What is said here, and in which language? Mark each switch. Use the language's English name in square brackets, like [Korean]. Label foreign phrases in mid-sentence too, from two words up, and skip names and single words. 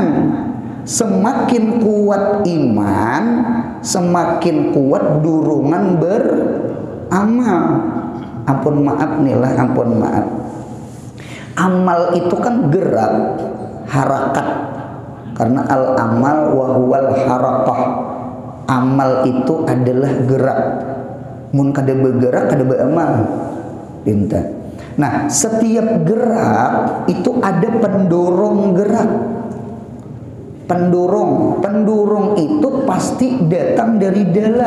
[Indonesian] Semakin kuat iman, semakin kuat dorongan beramal. Ampun maaf nih lah, ampun maaf. Amal itu kan gerak, harakat. [Arabic] Karena al-amal wa huwal harakah. [Indonesian] Amal itu adalah gerak. [Banjar] Mun kada bergerak kada beramal. Pinta. [Indonesian] Nah, setiap gerak itu ada pendorong gerak. Pendorong itu pasti datang dari dalam.